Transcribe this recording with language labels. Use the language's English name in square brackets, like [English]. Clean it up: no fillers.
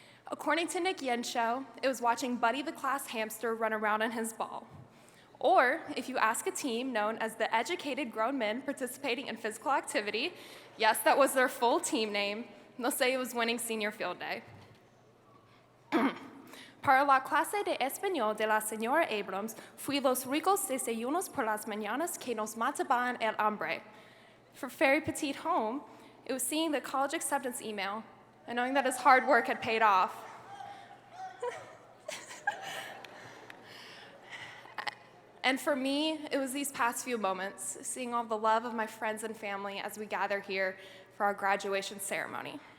[English] According to Nick Yensho, it was watching Buddy the class hamster run around in his ball. Or, if you ask a team known as the Educated Grown Men Participating in Physical Activity, yes, that was their full team name, they'll say it was winning senior field day. [Spanish] Para la clase de español de la señora Abrams, fui los ricos desayunos por las mañanas que nos mataban el hambre. [English] For Ferry Petite Home, it was seeing the college acceptance email and knowing that his hard work had paid off. And for me, it was these past few moments, seeing all the love of my friends and family as we gather here for our graduation ceremony.